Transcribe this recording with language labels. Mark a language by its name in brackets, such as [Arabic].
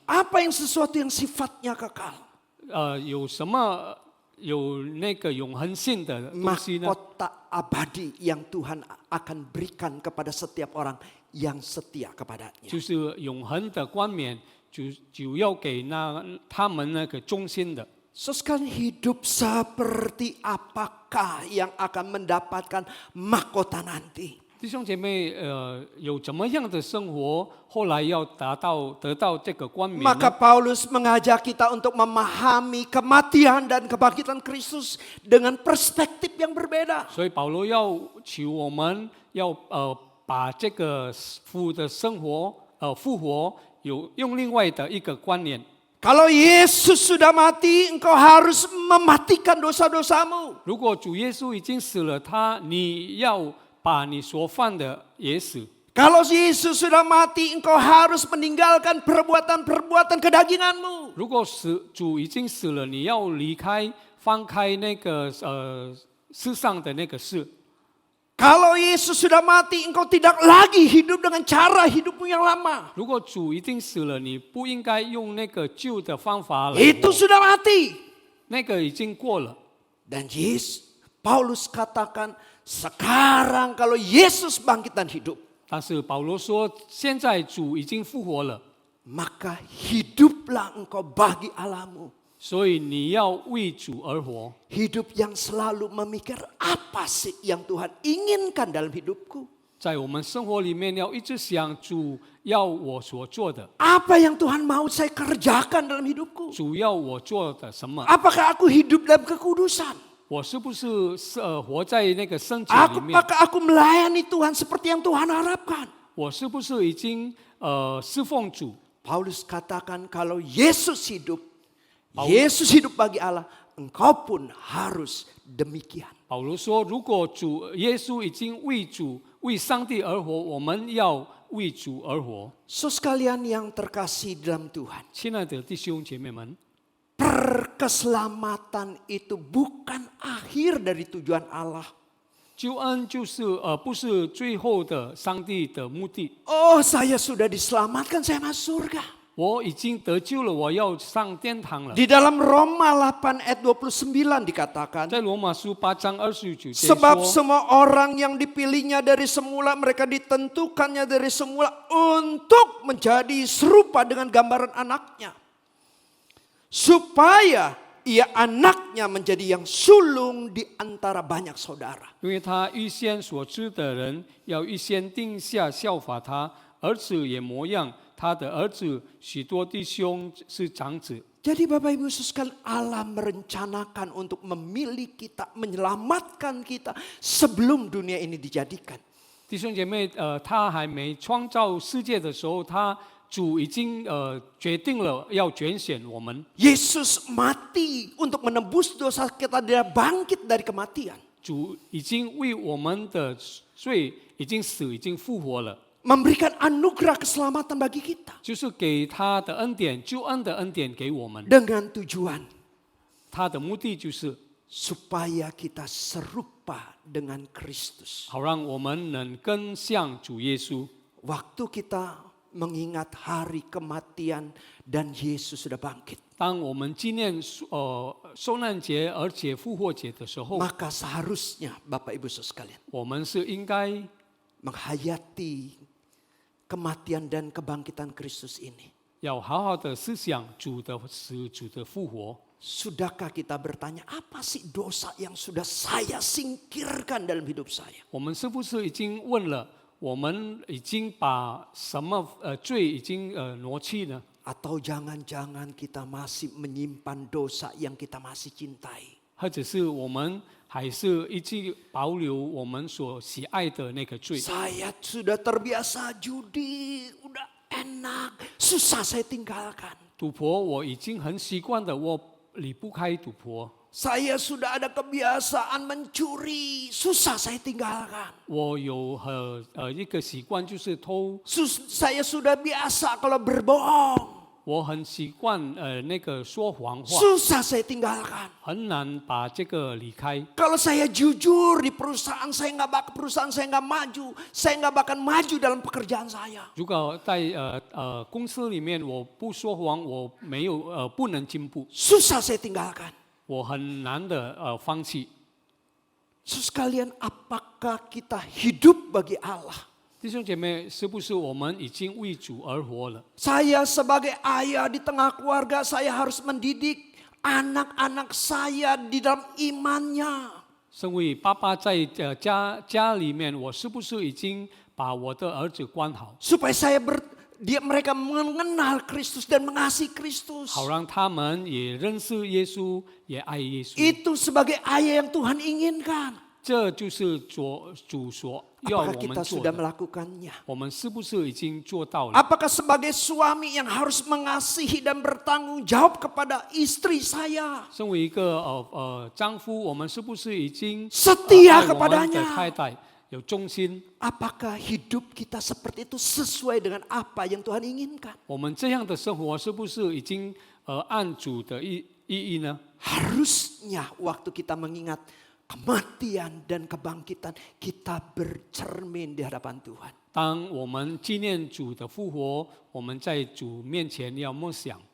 [Indonesian] Apa yang sesuatu yang sifatnya kekal? [Chinese] 有什么有那个永恒性的东西呢？ [Indonesian] Mahkota abadi yang Tuhan akan berikan kepada setiap orang yang setia kepadanya. [Chinese] 就是永恒的冠冕，主要给他们那个忠心的。 [Indonesian] Saudara, hidup seperti apakah yang akan mendapatkan mahkota nanti? [Chinese] 弟兄姐妹，有怎么样的生活，后来要得到这个冠冕 [Indonesian] Maka [Chinese] 呢？ [Indonesian] Paulus mengajak kita untuk memahami kematian dan kebangkitan Kristus dengan perspektif yang berbeda. [Chinese] 所以保罗要求我们要把这个复活用另外的一个观念。 [Indonesian] Kalau Yesus sudah mati, engkau harus mematikan dosa-dosamu. [Chinese] 如果主耶稣已经死了，你要把你所犯的也死。 [Indonesian] Kalau Yesus sudah mati, engkau harus meninggalkan perbuatan-perbuatan kedaginganmu. [Chinese] 如果主已经死了，你要放开那个世上的那个事。 [Indonesian] Kalau Yesus sudah mati, engkau tidak lagi hidup dengan cara hidupmu yang lama. [Chinese] 如果主已经死了，你不应该用那个旧的方法来 [Indonesian] Itu [Chinese] 活， [Indonesian] sudah mati. [Chinese] 那个已经过了。 [Indonesian] Dan Paulus katakan, sekarang kalau Yesus bangkit dan hidup, [Chinese] 但是保罗说，现在主已经复活了， [Indonesian] maka hiduplah engkau bagi Allahmu. [Chinese] 所以你要为主而活。 [Indonesian] Hidup yang selalu memikir apa sih yang Tuhan inginkan dalam hidupku. [Chinese] 在我们生活里面，要一直想主要我所做的， [Indonesian] Apa yang Tuhan mau saya kerjakan dalam hidupku. [Chinese] 主要我做的什么？ [Indonesian] Apakah aku hidup dalam kekudusan? [Chinese] 我是不是活在那个圣洁里面？ [Indonesian] Apakah aku melayani Tuhan seperti yang Tuhan harapkan? [Chinese] 我是不是已经侍奉主？ [Indonesian] Paulus katakan kalau Yesus hidup bagi Allah, engkau pun harus demikian. [Chinese] 保罗说，如果耶稣已经为上帝而活，我们要为主而活。 [Indonesian] Sekalian yang terkasih dalam Tuhan, [Chinese] 亲爱的弟兄姐妹们， [Indonesian] keselamatan itu bukan akhir dari tujuan Allah. [Chinese] 救恩就是不是最后的上帝的目的。 [Indonesian] Oh, saya sudah diselamatkan, saya masuk surga. [Chinese] 我已经得救了，我要上天堂了。 [Indonesian] Di dalam Roma 8 ayat 29 dikatakan, [Chinese] 在罗马书8章29节 [Indonesian] sebab [Chinese] 说， [Indonesian] semua orang yang dipilihnya dari semula, mereka ditentukannya dari semula untuk menjadi serupa dengan gambaran anaknya. Supaya ia anaknya menjadi yang sulung di antara banyak saudara. [Chinese] 因为他预先所知的人，要预先定下效法他，儿子也模样他的儿子，许多弟兄是长子。 [Indonesian] Jadi Bapak Ibu sekalian, Allah merencanakan untuk memilih kita, menyelamatkan kita sebelum dunia ini dijadikan. [Chinese] 弟兄姐妹，他还没创造世界的时候，主已经决定了要拣选我们。 [Indonesian] Yesus mati untuk menebus dosa kita, dia bangkit dari kematian. [Chinese] 主已经为我们的罪已经死，已经复活了， [Indonesian] Memberikan anugerah keselamatan bagi kita. [Chinese] 就是给他的恩典，救恩的恩典给我们。 [Indonesian] Dengan tujuan [Chinese] 他的目的就是 [Indonesian] supaya kita serupa dengan Kristus. [Chinese] 好让我们能更像主耶稣。 [Indonesian] Waktu kita mengingat hari kematian dan Yesus sudah bangkit, [Chinese] 当我们纪念受难节而且复活节的时候， [Indonesian] maka seharusnya Bapak Ibu sekalian [Chinese] 我们是应该 [Indonesian] menghayati kematian dan kebangkitan Kristus ini. [Chinese] 要好好的思想主的死、主的复活。 [Indonesian] Sudahkah kita bertanya, apa sih dosa yang sudah saya singkirkan dalam hidup saya? [Chinese] 我们是不是已经问了？我们已经把什么罪已经挪去呢？ [Indonesian] Atau jangan-jangan kita masih menyimpan dosa yang kita masih cintai? [Chinese] 或者是我们还是一直保留我们所喜爱的那个罪？ [Indonesian] Saya sudah terbiasa judi, udah enak, susah saya tinggalkan. [Chinese] 赌博我已经很习惯的，我离不开赌博。 [Indonesian] Saya sudah ada kebiasaan mencuri, susah saya tinggalkan. [Chinese] 我有一个习惯就是偷， [Indonesian] Saya sudah biasa kalau berbohong, [Chinese] 我很习惯那个说谎话， [Indonesian] susah saya tinggalkan. [Chinese] 很难把这个离开。 [Indonesian] Kalau saya jujur di perusahaan saya nggak maju, saya nggak bakal maju dalam pekerjaan saya. [Chinese] 如果在公司里面我不说谎，我没有不能进步， [Indonesian] Susah saya tinggalkan. [Chinese] 我很难的放弃。 [Indonesian] Sekalian, apakah kita hidup bagi Allah? [Chinese] 弟兄姐妹，是不是我们已经为主而活了？ [Indonesian] Saya sebagai ayah di tengah keluarga, saya harus mendidik anak-anak saya di dalam imannya. [Chinese] 身为爸爸在家里面，我是不是已经把我的儿子管好， [Indonesian] Supaya mereka mengenal Kristus dan mengasihi Kristus. [Chinese] 好让他们也认识耶稣，也爱耶稣？ [Indonesian] Itu sebagai ayah yang Tuhan inginkan. [Chinese] 这就是主所要 [Indonesian] Apakah [Chinese] 我们 [Indonesian] kita [Chinese] 做 [Indonesian] sudah melakukannya? [Chinese] 我们是不是已经做到了？ [Indonesian] Apakah sebagai suami yang harus mengasihi dan bertanggung jawab kepada istri saya? [Chinese] 身为一个丈夫，我们是不是已经 [Indonesian] Setia [Chinese] 爱我们的 [Indonesian] kepadanya. [Chinese] 太太有忠心？ [Indonesian] Apakah hidup kita seperti itu sesuai dengan apa yang Tuhan inginkan? [Chinese] 我们这样的生活是不是已经按主的意义呢？ [Indonesian] Harusnya waktu kita mengingat kematian dan kebangkitan, kita bercermin di hadapan Tuhan. [Chinese] 当我们纪念主的复活，我们在主面前要默想，